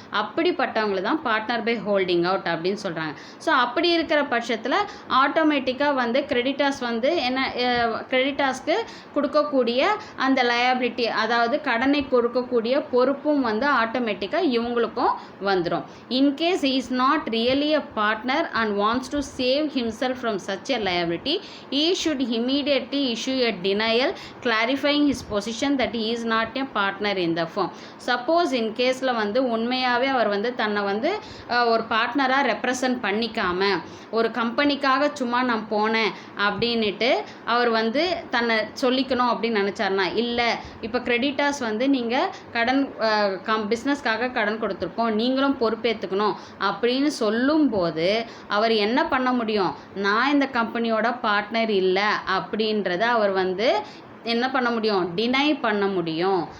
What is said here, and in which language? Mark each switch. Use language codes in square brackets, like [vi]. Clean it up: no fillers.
[ta] அப்படிப்பட்டவங்களை தான் partner by holding out அப்படின்னு சொல்கிறாங்க. ஸோ அப்படி இருக்கிற பட்சத்தில் ஆட்டோமேட்டிக்காக வந்து கிரெடிட்டார்ஸ் வந்து என்ன, கிரெடிட்டார்ஸ்க்கு கொடுக்கக்கூடிய அந்த லயபிலிட்டி, அதாவது கடனை கொடுக்கக்கூடிய பொறுப்பும் வந்து ஆட்டோமேட்டிக்காக இவங்களுக்கும் வந்துடும். [en] In case he is not really a partner and wants to save himself from such a liability, he should immediately issue a denial clarifying his position that he is not a partner in the firm. [ta] Suppose இன் கேஸில் வந்து உண்மையாகவே அவர் வந்து தன்னை வந்து ஒரு பார்ட்னராக represent பண்ணிக்காம ஒரு கம்பெனிக்காக சும்மா நான் போனேன் அப்படின்ட்டு அவர் வந்து தன்னை சொல்லிக்கணும் அப்படின்னு நினச்சாருனா, இல்லை இப்போ கிரெடிட்டார்ஸ் வந்து நீங்கள் கடன் பிஸ்னஸ்க்காக கடன் கொடுத்துருக்கோம், நீங்களும் பொறுப்பேற்றுக்கணும் அப்படின்னு சொல்லும்போது அவர் என்ன பண்ண முடியும், நான் இந்த கம்பெனியோட பார்ட்னர் இல்லை அப்படின்றத அவர் வந்து என்ன பண்ண முடியும், டினை பண்ண முடியும்.